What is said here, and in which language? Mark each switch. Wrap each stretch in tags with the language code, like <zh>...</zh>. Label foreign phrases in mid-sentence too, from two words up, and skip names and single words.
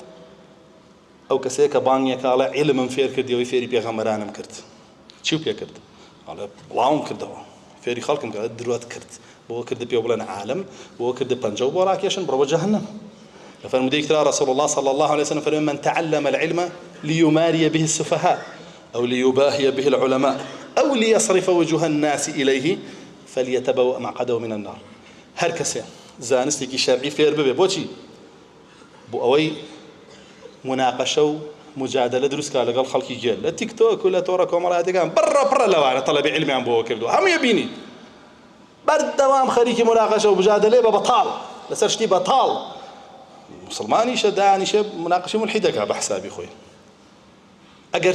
<ckb>ئەو کەسەیە کە بانگێکاڵە عیلمم فێر کردیەوەی فێری پێغەمبەرانم کرد چی پێ کرد ئەڵێ بڵاوم کردەوە فێری خەڵکم کرد درۆت کرد بۆ کردە پێ بڵێن عالم بۆ کردە پەنجە و بۆ ڕاکێشن بڕۆ بە جەهەنەم لە فەرمودەیەکی ترا</ckb> <ar>رسول الله صلى الله عليه وسلم</ar> <ckb>فەرمێ</ckb> <ar>من تعلم العلم ليماري به السفهاء أو ليباهي به العلماء أو ليصرف وجوه الناس إليه فليتبوأ مقعده من النار</ar> <ckb>هەر کەسێ زانستێکی شەرعی فێر ببێ بۆچی بۆ ئەوەی مناقەشە و مجادلە دروستکە لەگەڵ خەڵکی گێل لە تیکتۆک و لە تۆڕە کۆمەڵایەتەکان بڕە لەوانە تەڵەبی عیلمیان بۆ کردووە هەموویە بینی بەردەوام خەریکی مناقەشە و مجادلێ بە بەتاڵ لەسەر شتی بەتاڵ مسلمانیشە دانیشە مناقەشەی مولحیدەکە بە حسابی خۆی ئەگەر</ckb>